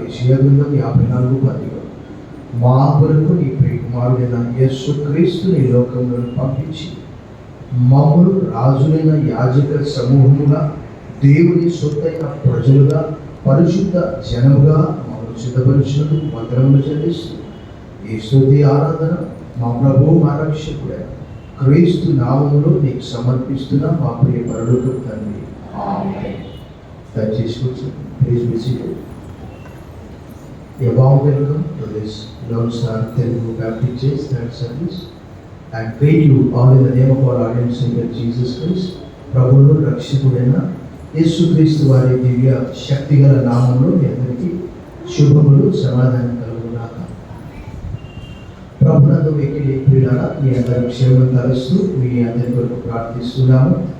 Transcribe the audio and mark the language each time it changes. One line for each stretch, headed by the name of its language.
Telugu: యెషయా గ్రంథం 54:10. మా కొరకు నీ ప్రియకుమారుడైన యేసుక్రీస్తుని లోకంలో పంపించి మమ్మల్ని రాజులైన యాజక సమూహముగా, దేవుని సొత్తైన ప్రజలుగా, పరిశుద్ధ జనముగా మమ్మల్ని సిద్ధపరిచినందుకు వందనములు చెల్లిస్తూ ఈ స్తుతి ఆరాధన మా ప్రభువు, మా రక్షకుడైన క్రీస్తు నామములో నీకు సమర్పిస్తున్నా మా ప్రియ పరలోకపు తండ్రి. ఆమేన్. దయచేసి కూర్చోండి.
English: Please be seated. A warm welcome to this Lone Star Telugu Baptist Church third service. I greet you all in the name of our Lord and Savior Jesus Christ.
Telugu: ప్రభువును రక్షకుడైన యేసుక్రీస్తు వారి దివ్య శక్తిగల నామంలో మీ అందరికీ శుభములు, సమాధానం కలుగుగాక. ప్రభునందు వెకిలి ప్రియులారా, మీ అందరి క్షేమం తలుస్తూ మీ అందరి కొరకు ప్రార్థిస్తున్నాము.